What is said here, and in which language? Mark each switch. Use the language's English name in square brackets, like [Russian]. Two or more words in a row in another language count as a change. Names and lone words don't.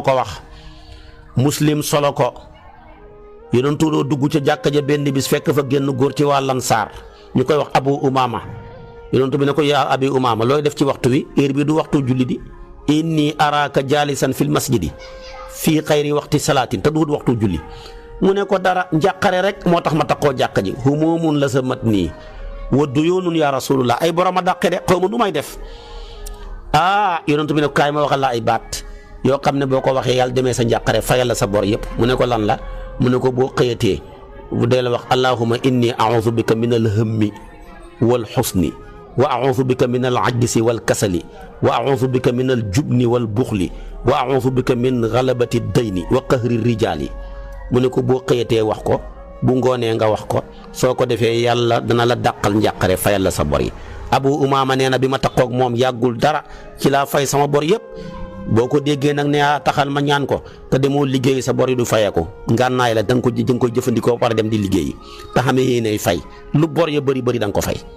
[Wolof] ko wax Muslim solo ko yonentu doo dugg ca jàkka ja benn bis fekk fa génn góor ci waa Lansaar ñu koy wax Abu Umaama yonentu bi ne ko yaa Abi Umaama looy def ci waxtu wi heure bi du waxtu julli di [Arabic] إني أراك جالسا في المسجد في غير وقت صلاة [Wolof] te du waxtu julli mu ne ko dara njàqare rek moo tax ma taxoo jàkka ji [Arabic] هموم لزمتني وديون يا رسول الله [Wolof] ay borom a dàqe de xaw ma nu may def yonentu bi ne ko kaay ma waxal la ay baat yoo xam ne boo ko waxee yàlla demee sa njàqare fayal la sa bor yëpp mu ne ko lan la mu ne ko boo xëyatee bu dee la [Arabic] wax اللهم إني أعوذ بك من الهم والحزن وأعوذ بك من العجز والكسل وأعوذ بك من الجبن والبخل وأعوذ بك من غلبة الدين وقهر الرجال [Wolof] mu ne ko boo xëyatee wax ko bu ngoonee nga wax ko soo ko defee yàlla dana la dàqal njàqare fayal la sa bor yi Abu Umaama nee na bi ma taxoog moom yàggul dara ci laa fay sama bor yëpp boo ko déggee nag ne taxal ma ñaan ko te demoo liggéey sa bor yi du fayee ko ngànnaay la da nga koy jëfandikoo ba pare dem di liggéeyi te xamee yéenay fay lu bor ya bëri da nga ko fay.